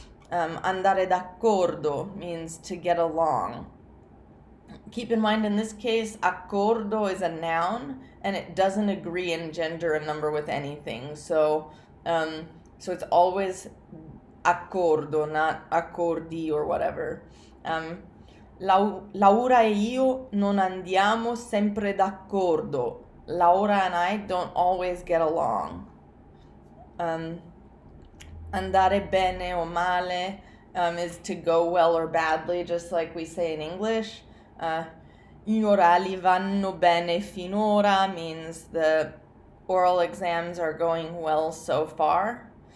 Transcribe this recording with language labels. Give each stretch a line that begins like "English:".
English: Andare d'accordo means to get along. Keep in mind, in this case, accordo is a noun, and it doesn't agree in gender and number with anything. So it's always accordo, not accordi or whatever.
Italian: Laura e io non andiamo sempre d'accordo.
English: Laura and I don't always get along. Andare bene o male is to go well or badly, just like we say in English.
Italian: Gli orali vanno bene finora
English: means the oral exams are going well so far.